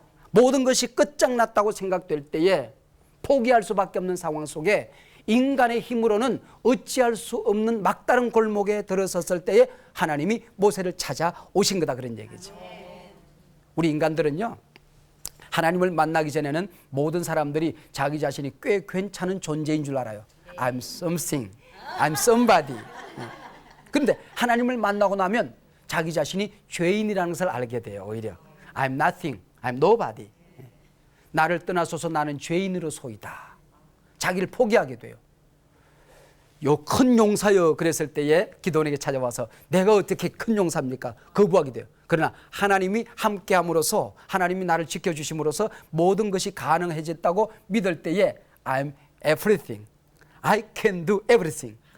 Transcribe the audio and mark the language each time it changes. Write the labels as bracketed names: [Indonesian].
[Korean] 모든 것이 끝장났다고 생각될 때에 포기할 수밖에 없는 상황 속에 인간의 힘으로는 어찌할 수 없는 막다른 골목에 들어섰을 때에 하나님이 모세를 찾아오신 거다 그런 얘기죠. 우리 인간들은요 하나님을 만나기 전에는 모든 사람들이 자기 자신이 꽤 괜찮은 존재인 줄 알아요. [English] I'm something, I'm somebody. [Korean] 그런데 하나님을 만나고 나면 자기 자신이 죄인이라는 것을 알게 돼요. 오히려 [English] I'm nothing, I'm nobody. [Korean] 나를 떠나소서 나는 죄인으로소이다. 자기를 포기하게 돼요. 요 큰 용사여 그랬을 때에 기도원에게 찾아와서 내가 어떻게 큰 용사입니까? 거부하게 돼요. 그러나 하나님이 함께함으로써 하나님이 나를 지켜주심으로써 모든 것이 가능해졌다고 믿을 때에 [English] I'm everything, I can do everything.